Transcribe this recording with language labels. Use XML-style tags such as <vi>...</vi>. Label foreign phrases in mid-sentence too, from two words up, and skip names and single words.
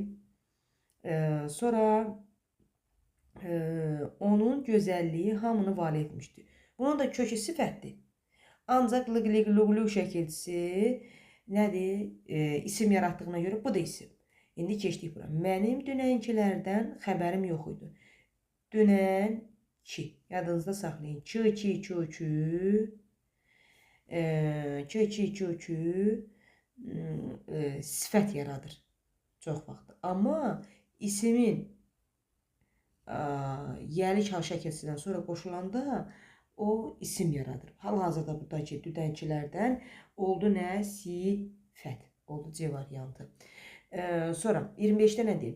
<az>Sonra onun gözəlliyi hamını vali etmişdir. Bunun da kökü sifətdir. Ancaq lıqlıqluqlu şəkilçisi nədir? İsim yaratdığına görə bu da isim. İndi keçdik bura. Mənim dünənkilərdən xəbərim yox idi. Dünənki. Yadınızda saxlayın. Çı, çi, çu, çü. Çı, çi, çu, çü. Sifət yaradır. Çox vaxt. Amma isimin yəlik hal şəkilsindən sonra qoşulanda o isim yaradır. Hal-hazırda buradakı dünənkilərdən oldu nə? Sifət. Oldu C variantı. Sonra 25-də nə deyir?</az>